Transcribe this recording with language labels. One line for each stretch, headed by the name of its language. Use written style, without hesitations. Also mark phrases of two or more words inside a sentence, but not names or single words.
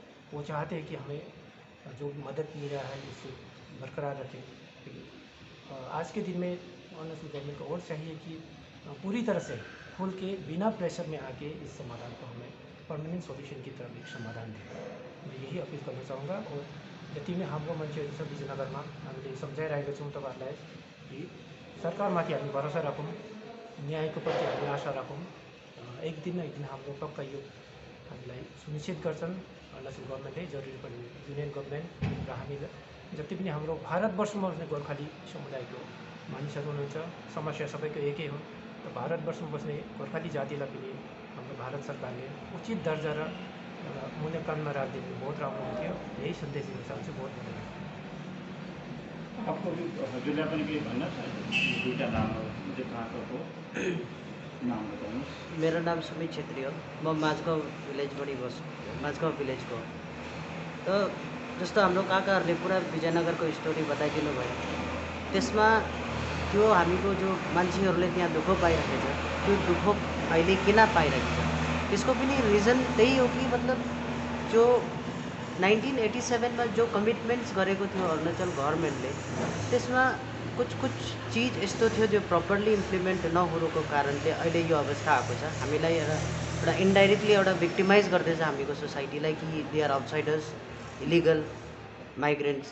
Hindi: वो चाहते हैं कि हमें जो मदद मिल रहा है उससे बरकरार रखें। लेकिन आज के दिन में अरुणाचल गवर्नमेंट को और चाहिए कि पूरी तरह से खुल के बिना प्रेशर में आके इस समाधान को हमें
English: permanent solution
Hindi: की तरफ एक समाधान दें। मैं यही अपील गर्न चाहूँगा।
Nepali: और जति नै हाम्रो मान्छेहरू छ विजयनगरमा, हामीले सम्झाइरहेका छौँ तपाईँहरूलाई कि सरकारमाथि हामी भरोसा राखौँ, न्यायको प्रति हामी आशा राखौँ। एक दिन न एक दिन हाम्रो पक्का यो हामीलाई सुनिश्चित गर्छन् अरुणाचल गभर्मेन्टले, जरुरी पर्ने युनियन गभर्मेन्ट र हामी जति पनि हाम्रो भारतवर्षमा बस्ने गोर्खाली समुदायको मानिसहरू हुनुहुन्छ। समस्या सबैको एकै हो। त भारतवर्षमा बस्ने गोर्खाली जातिलाई पनि हाम्रो भारत सरकारले उचित दर्जा र एउटा मूल्याङ्कनमा राखिदिनु बहुत राम्रो हुन्थ्यो। यही सन्देश दिन चाहन्छु। बहुत धन्यवाद।
Hindi: आपको भी
Nepali: हजुरलाई पनि केही भन्न छ? दुईवटा नाम हो, मुझे कहाँको हो नाम बताउनुहोस्। मेरो नाम सुमित छेत्री हो। म माझगाउँ भिलेजबाट बस्छु, माझगाउँ भिलेजको। त जस्तो हाम्रो काकाहरूले पुरा विजयनगरको स्टोरी बताइदिनु भयो, त्यसमा त्यो हामीको जो मान्छेहरूले त्यहाँ दुःख पाइरहेको छ, त्यो दुःख अहिले किन पाइरहेको छ त्यसको पनि रिजन त्यही हो कि मतलब जो 1987 में जो कमिटमेंट्स गरेको थियो अरुणाचल गभर्नमेन्टले, त्यसमा
Hindi: कुछ चीज
Nepali: यस्तो थियो जो
English: properly implement
Nepali: नहुनुको कारणले अहिले यो अवस्था आएको छ। हामीलाई एउटा इन्डाइरेक्टली एउटा भिक्टिमाइज गर्दैछ हामीको सोसाइटीलाई कि
English: they are outsiders, illegal migrants.